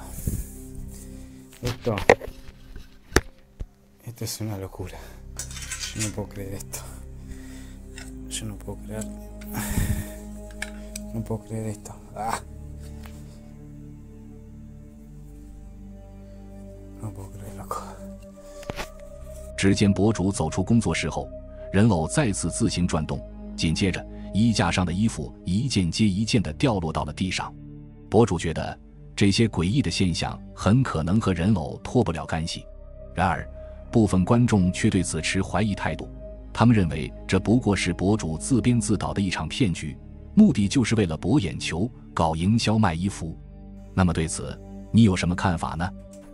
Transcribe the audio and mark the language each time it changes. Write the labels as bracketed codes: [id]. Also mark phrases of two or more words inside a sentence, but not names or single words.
[es] Esto es una locura. Yo no puedo creer esto. Yo no puedo creer. No puedo creer esto. No puedo creer, loco. [zh] 只见博主走出工作室後，人偶再次自行轉動，緊接着衣架上的衣服一件接一件地掉落到了地上。博主覺得這些詭異的現象很可能和人偶脫不了干係，然而部分觀眾卻對此持懷疑態度，他們認為這不過是博主自編自導的一場騙局，目的就是為了博眼球、搞營銷賣衣服。那麼對此，你有什麼看法呢？